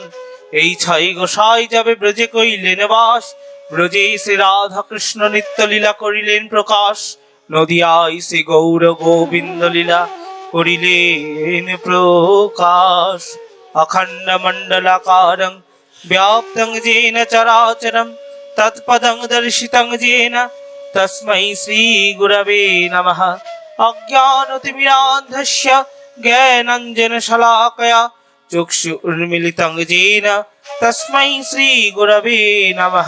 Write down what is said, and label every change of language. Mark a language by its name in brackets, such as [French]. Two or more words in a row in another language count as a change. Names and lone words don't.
[Bangla] এই ছয় গোসাই যাবে ব্রজে কইলেন বাস, ব্রজে শ্রী রাধা কৃষ্ণ নিত্য লীলা করিলেন প্রকাশ, নদিয়ায় শ্রী গৌর গোবিন্দ লীলা করিলেন প্রকাশ। [Sanskrit] অখণ্ড মণ্ডলাকারং व्याप्तं येन चराचरं तत्पदं दर्शितं येन तस्मै श्रीगुरवे नमः। अज्ञानतिमिरान्धस्य ज्ञानाञ्जनशलाकया चक्षुरुन्मीलितं येन तस्मै श्रीगुरवे नमः।